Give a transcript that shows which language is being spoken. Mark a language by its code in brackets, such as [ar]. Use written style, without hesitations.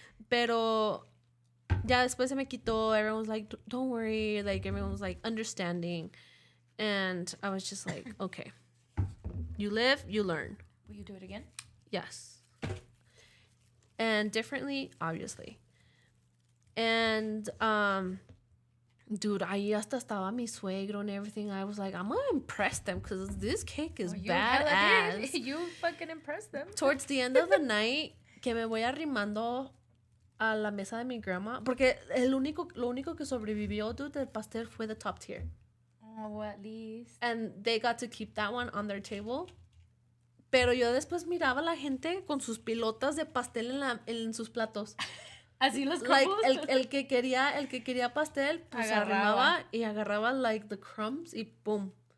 [es] Pero ya después se me quitó. [en] Everyone was like, don't worry. Like, everyone was like understanding. And I was just like, okay. You live, you learn. Will you do it again? Yes. And differently, obviously. And, dude, [es] ahí hasta estaba mi suegro [en] and everything. I was like, I'm going to impress them because this cake is badass. You fucking impressed them. Towards the end of the night, [es] que me voy arrimando a la mesa de mi grandma. Porque lo único que sobrevivió, dude, del pastel fue [en] the top tier. Oh, at least. And they got to keep that one on their table. [es] Pero yo después miraba a la gente con sus pilotas de pastel en sus platos. Así los [en] Like, crumbles. [es] el que quería pastel, pues arrimaba y agarraba, [en] like, the crumbs [es] y boom.